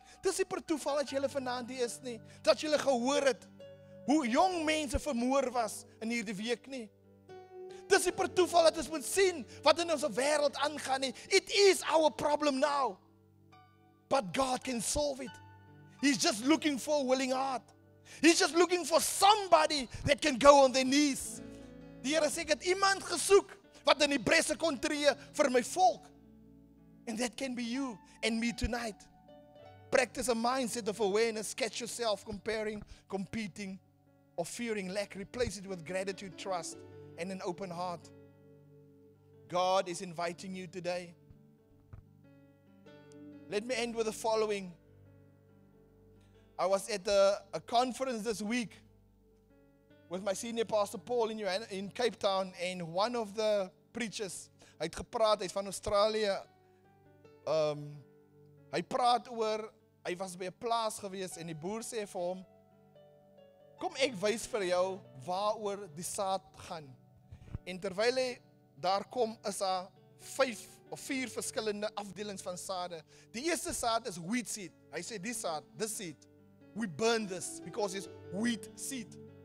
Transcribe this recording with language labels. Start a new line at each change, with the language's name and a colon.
Afrikaans: Dis nie per toeval dat julle vanaand hier is nie, dat julle gehoor het hoe jong mense vermoor was in hierdie week nie. Dis nie per toeval dat ons moet sien wat in ons wêreld aangaan nie.
English: It is our problem now. But God can solve it. He's just looking for a willing heart. He's just looking for somebody that can go on their knees. Die Here sê, ek het iemand gesoek wat in die bresse kon tree vir my volk. And that can be you and me tonight. Practice a mindset of awareness. Catch yourself comparing, competing, or fearing lack. Replace it with gratitude, trust, and an open heart. God is inviting you today. Let me end with the following. I was at a conference this week with my senior pastor Paul in Cape Town, and one of the preachers,
Afrikaans: hy het gepraat, hy is van Australië. Hy praat oor, hy was by 'n plaas gewees en die boer sê vir hom, kom ek wys vir jou waaroor die saad gaan. En terwyl hy daar kom, is daar 5 of 4 verskillende afdelings van sade. Die eerste saad is wheat seed. Hy sê die saad,
English: this seed, we burn this because it's wheat seed.